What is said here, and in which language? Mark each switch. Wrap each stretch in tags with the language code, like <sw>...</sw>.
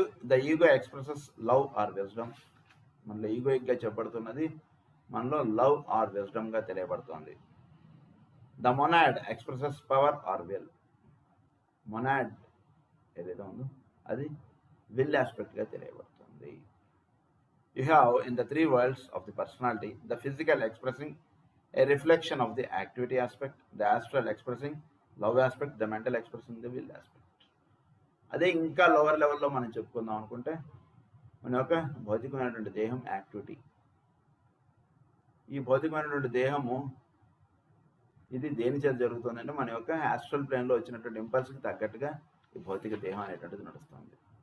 <en>The ego expresses love or wisdom.</en> <te>మనలో ఈగోయిక్గా చెప్పబడుతున్నది మనలో love or విజ్డమ్గా తెలియబడుతుంది.</te> <en>The monad expresses power or will.</en> <te>Monad ఏదైతే ఉందో అది will ఆస్పెక్ట్గా తెలియబడుతుంది.</te> <en>You have in the 3 worlds of the personality, the physical expressing a reflection of the activity aspect, the astral expressing love aspect, the mental expressing the will aspect.</en> <te>అదే ఇంకా lower లెవెల్లో మనం చెప్పుకుందాం అనుకుంటే మన యొక్క భౌతికమైనటువంటి దేహం యాక్టివిటీ. ఈ భౌతికమైనటువంటి దేహము ఇది దేని చేత జరుగుతుందంటే మన యొక్క ఆస్ట్రల్ ప్లేన్లో వచ్చినటువంటి ఇంపల్స్కి తగ్గట్టుగా ఈ భౌతిక దేహం అనేటువంటిది నడుస్తుంది.</te>